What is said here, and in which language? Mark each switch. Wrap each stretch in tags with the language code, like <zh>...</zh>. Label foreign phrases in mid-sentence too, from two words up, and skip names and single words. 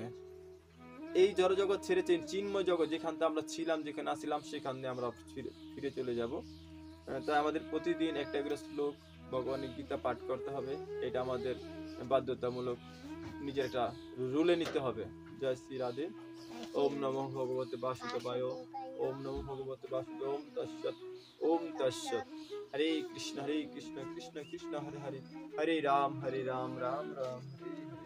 <bn>এই জড়জগৎ ছেড়ে চিন্ময় জগৎ, যেখান থেকে আমরা ছিলাম, যেখানে আসছিলাম, সেখান দিয়ে আমরা ফিরে চলে যাব। তাই আমাদের প্রতিদিন একটা করে শ্লোক ভগবানের গীতা পাঠ করতে হবে। এটা আমাদের বাধ্যতামূলক, নিজের একটা রুলে নিতে হবে। জয় শ্রী রাধে।</bn> <sa>ওম নমো ভগবতে বাসুদেবায়। ওম নমো ভগবতে বাসুদেবায়। ওম তৎসৎ। ওম তৎসৎ। হরে কৃষ্ণ কৃষ্ণ কৃষ্ণ হরে হরে, হরে রাম রাম রাম হরে</sa>